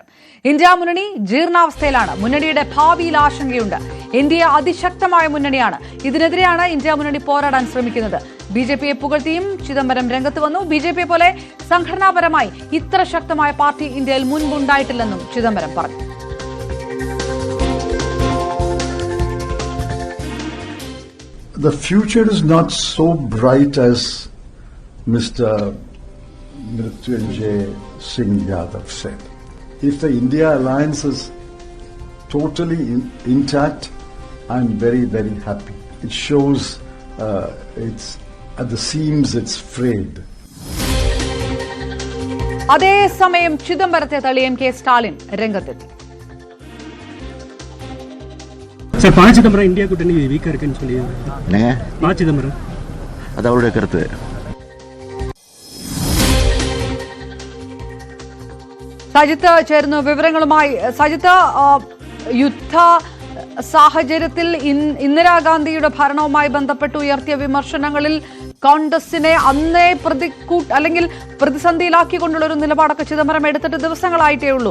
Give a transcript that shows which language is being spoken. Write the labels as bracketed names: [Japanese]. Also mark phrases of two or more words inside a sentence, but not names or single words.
[Malayalam] ഇന്ത്യ മുന്നണി ജീർണാവസ്ഥയിലാണ്. മുന്നണിയുടെ ഭാവിയിൽ ആശങ്കയുണ്ട്. ഇന്ത്യ അതിശക്തമായ മുന്നണിയാണ്. ഇതിനെതിരെയാണ് ഇന്ത്യ മുന്നണി പോരാടാൻ ശ്രമിക്കുന്നത്. ബിജെപിയെ പുകഴ്ത്തിയും ചിദംബരം രംഗത്ത് വന്നു. ബിജെപിയെ പോലെ സംഘടനാപരമായി ഇത്ര ശക്തമായ പാർട്ടി ഇന്ത്യയിൽ മുൻപുണ്ടായിട്ടില്ലെന്നും ചിദംബരം പറഞ്ഞു. [English] The future is not so bright as Mr. Mrityunjay Singh Yadav said. If the India alliance is totally intact, I'm very, very happy. It shows it's at the seams it's frayed. [Malayalam] അതേസമയം ചിദംബരത്തെ തള്ളി എം കെ സ്റ്റാലിൻ രംഗത്തെത്തി. [Tamil] சார், ப. சிதம்பரம் இந்தியா கூட்டணி வீக்கா இருக்குன்னு சொல்லி ப. சிதம்பரம் அது அவருடைய கருத்து. [Malayalam] സജിത്ത് ചേരുന്നു വിവരങ്ങളുമായി. സജിത്ത്, യുദ്ധ സാഹചര്യത്തിൽ ഇന്ദിരാഗാന്ധിയുടെ ഭരണവുമായി ബന്ധപ്പെട്ട് ഉയർത്തിയ വിമർശനങ്ങളിൽ കോൺഗ്രസിനെ അന്നേ അല്ലെങ്കിൽ പ്രതിസന്ധിയിലാക്കിക്കൊണ്ടുള്ള ഒരു നിലപാടൊക്കെ ചിദംബരം എടുത്തിട്ട് ദിവസങ്ങളായിട്ടേ ഉള്ളൂ.